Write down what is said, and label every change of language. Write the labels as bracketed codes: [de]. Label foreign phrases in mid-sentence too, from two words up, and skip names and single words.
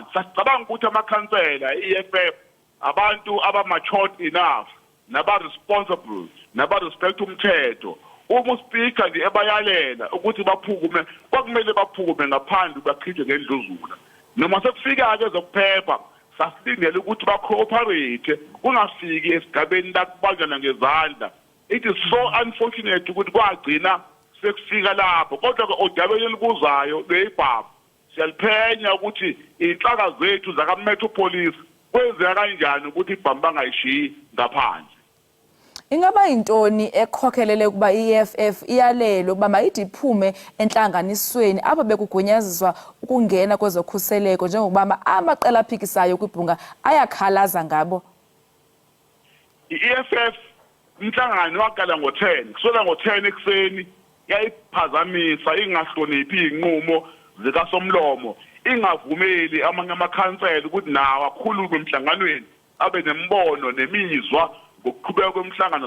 [zu] Sacabanga ukuthi amakhansela eEFF abantu abamatured enough naba-responsible naba-respect umthetho. Uma uSpeaker nje ebayalela ukuthi baphukume kwakumele baphukume ngaphandle bakhithe ngendluzula. Noma sekufika-ke ezokuphepha sasilindele ukuthi ba-cooperate kungafiki esigabeni la kubanjana ngezandla. [en] It is so unfortunate [zu] ukuthi kwagcina sekufika lapho kodwa-ke odabeni elibuzayo lweyibhamu siyaliphenya ukuthi iy'nhlaka zethu zaka-Metropolis kwenzeka kanjani ukuthi ibhamu bangayishiyi ngaphandle. [xh] Ingaba yintoni ekhokhelele ukuba iEFF iyalelo ukuba mayithi iphume enhlanganisweni apho bekugunyaziswa ukungena kwezokhuseleko njengokuba amaqela aphikisayo kwibhunga ayakhalaza ngabo? [zu] I-EFF umhlangano waqala ngo-10 kusuka ngo-10 ekuseni yayiphazamisa ingahloniphi iy'nqumo zikaSomlomo ingavumeli amanye amakhansela ukuthi nawo akhulume emhlanganweni abe nembono nemizwa ngokuqhubeka kwemhlangano.